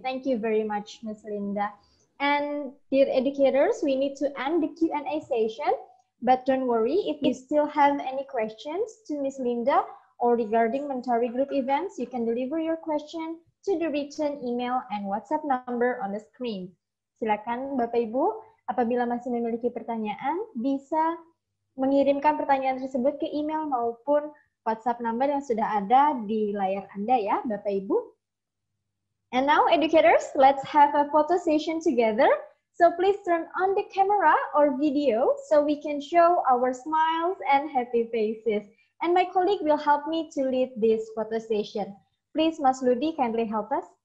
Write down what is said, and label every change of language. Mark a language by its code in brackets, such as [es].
[en] Thank you very much, Ms. Linda. And dear educators, we need to end the Q&A session. But don't worry, if you still have any questions to Ms. Linda, or regarding Mentari group events, you can deliver your question to the written email and WhatsApp number on the screen. [id] Silakan Bapak Ibu, apabila masih memiliki pertanyaan, bisa mengirimkan pertanyaan tersebut ke email maupun WhatsApp number yang sudah ada di layar Anda ya, Bapak Ibu. [en] And now, educators, let's have a photo session together. So please turn on the camera or video so we can show our smiles and happy faces. And my colleague will help me to lead this photo session. Please, Mas Ludi, kindly help us.